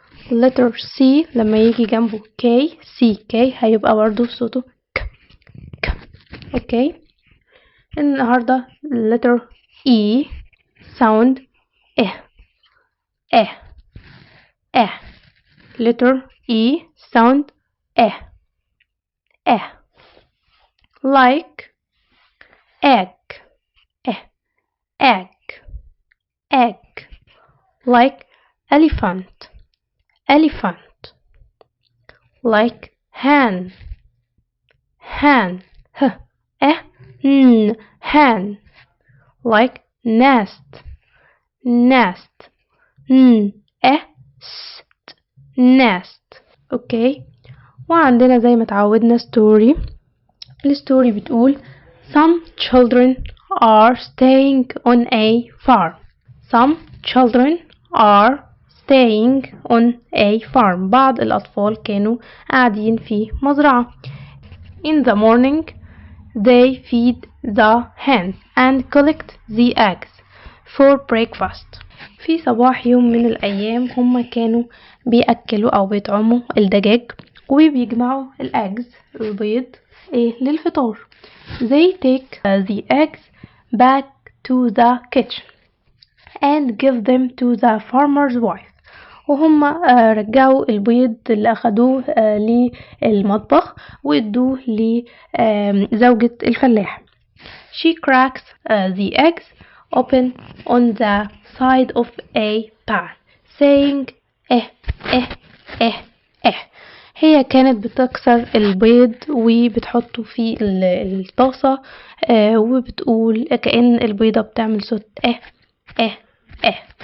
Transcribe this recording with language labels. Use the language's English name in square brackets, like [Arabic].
[Arabic] letter C لما يجي جنبه K C K هيبقى برضه صوته ك ك. اوكي. النهاردة [English] letter E sound [Arabic] اه اه. [English] letter E sound اه اه. like egg egg egg. like elephant elephant. like hen hen h n hen. like nest nest n st nest. Okay. [Arabic] وعندنا زي ما تعودنا story. الستوري بتقول [English] some children are staying on a farm. some children are staying on a farm. [Arabic] بعض الأطفال كانوا قاعدين في مزرعة. [English] in the morning they feed the hens and collect the eggs for breakfast. [Arabic] في صباح يوم من الأيام هما كانوا بيأكلوا أو بيطعموا الدجاج وبيجمعوا البيض للفطار. [English] they take the eggs back to the kitchen and give them to the farmer's wife. [Arabic] وهم رجعوا البيض اللي أخدوه للمطبخ وادوه لزوجة الفلاح. [English] she cracks the eggs open on the side of a pan saying eh eh eh eh. [Arabic] هي كانت بتكسر البيض وبتحطه في الطاسة وبتقول كأن البيضة بتعمل صوت اه اه اه.